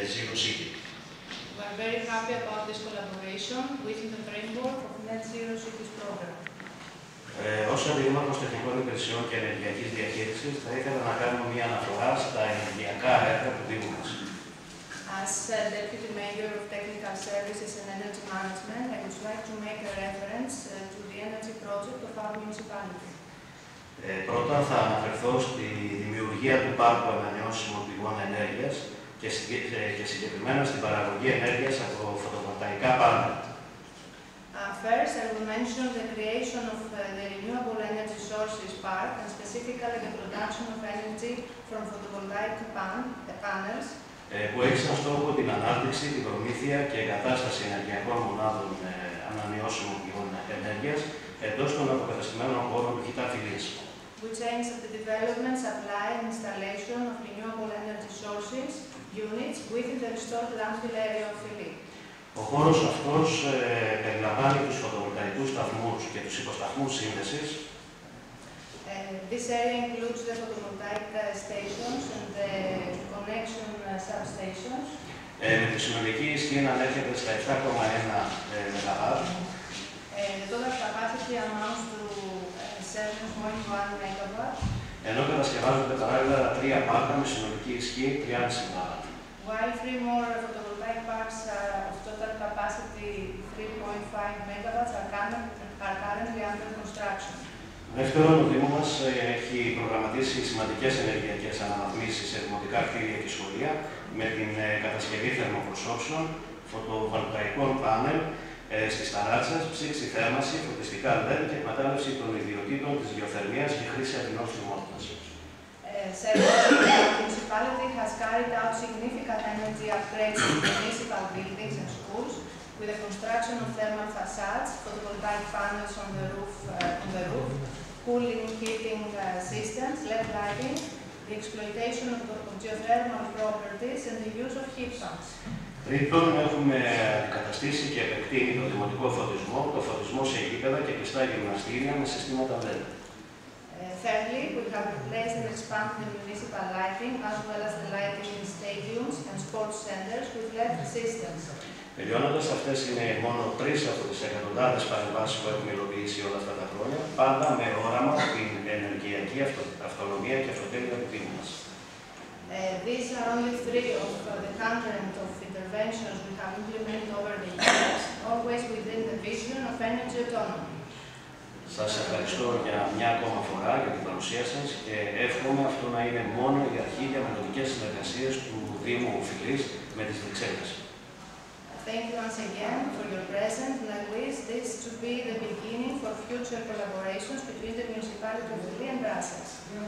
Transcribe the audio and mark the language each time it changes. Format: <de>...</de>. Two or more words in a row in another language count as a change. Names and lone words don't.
<en>City. We are very happy about this collaboration within the framework of Net Zero Cities program.</en> <el>Ως Αντιδήμαρχος Τεχνικών Υπηρεσιών και Ενεργειακής Διαχείρισης, θα ήθελα να κάνω μια αναφορά στα ενεργειακά έργα του Δήμου μας.</el> <en>As Deputy Mayor of Technical Services and Energy Management, I would like to make a reference to the energy project of our municipality.</en> <el>Πρώτα θα αναφερθώ στη δημιουργία του πάρκου ανανεώσιμων πηγών ενέργειας και συγκεκριμένα στην παραγωγή ενέργειας από φωτοβολταϊκά πάνελ.</el> <en>First, I will mention the creation of the Renewable Energy Sources Park and specifically the production of energy from photovoltaic panels.</en> <el>Που έχει σαν στόχο την ανάπτυξη, την προμήθεια και εγκατάσταση ενεργειακών μονάδων ανανεώσιμων πηγών ενέργειας εντός των αποκαταστημένων χώρων του Χιτάφυλης.</el> <en>Which aims at the development, supply and installation of renewable energy sources units within the restored landfill area of Philly.</en> <el>Ο χώρος αυτός περιλαμβάνει τους φωτοβολταϊκούς σταθμούς και τους υποσταθμούς σύνδεσης.</el> <en>This area includes the photovoltaic stations and the connection substations.</en> <el>Με τη συνολική ισχύ να ανέρχεται στα 7,1 ΜΒ.</el> <en>The total capacity amounts to 7.1 MW.</en> <el>Ενώ κατασκευάζονται παράλληλα 3 πάρκα με συνολική ισχύ 3,5 ΜΒ.</el> <en>While 3 more photovoltaic parks of total capacity 3.5 MW are currently under construction.</en> <el>Δεύτερον, ο Δήμος μας έχει προγραμματίσει σημαντικές ενεργειακές αναβαθμίσεις σε δημοτικά κτίρια και σχολεία με την κατασκευή θερμοπροσώψεων, φωτοβολταϊκών πάνελ στις ταράτσες, ψήξη θέρμανση, φωτιστικά LED και εκμετάλλευση των ιδιωτήτων της γεωθερμίας και χρήση ατινών θερμότητας.</el> <en>The municipality has carried out significant energy upgrades in municipal buildings and schools with the construction of thermal facades, photovoltaic panels on the roof, cooling, heating systems, LED lighting, the exploitation of geothermal properties and the use of heat pumps.</en> <el>Τρίτον, έχουμε αντικαταστήσει και επεκτείνει τον δημοτικό φωτισμό, το φωτισμό σε γήπεδα και κλειστά γυμναστήρια με συστήματα LED.</el> <en>Thirdly, we have replaced and expanded the municipal lighting as well as the lighting in stadiums and sports centers with LED systems.</en> <el>Τελειώνοντας, αυτές είναι μόνο 3 από τις εκατοντάδες παρεμβάσεις που έχουμε υλοποιήσει όλα αυτά τα χρόνια, πάντα με όραμα την ενεργειακή αυτονομία και αυτοτέλεια του Δήμου μας.</el> <en>These are only 3 of the content of interventions we have implemented over the years, always within the vision of energy autonomy.</en> <el>Σας ευχαριστώ για μια ακόμα φορά για την παρουσία σας και εύχομαι αυτό να είναι μόνο η αρχή για μελλοντικές συνεργασίες του Δήμου Φιλής με τις Βρυξέλλες.</el> <en>Thank you once again for your presence, and I wish this to be the beginning for future collaborations between the municipality of Philly and Brussels.</en>